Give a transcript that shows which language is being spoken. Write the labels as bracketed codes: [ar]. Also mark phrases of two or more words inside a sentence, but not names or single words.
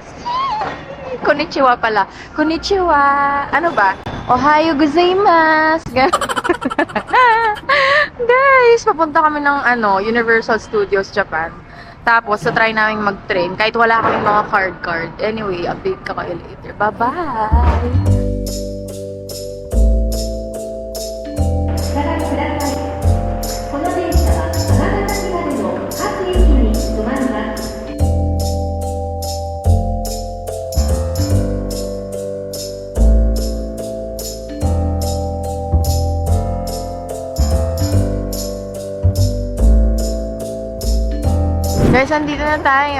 [ja] Konnichiwa pala. Konnichiwa! [tl] Ano ba? [ja] おはようございます! [tl] Guys, papunta kami ng Universal Studios Japan. Tapos, try namin mag-train kahit wala kaming mga card. Anyway, update ka kayo later. [en] Bye-bye! [ja] この電車は山形までの各駅に止まります。 [tl] Guys, andito na tayo.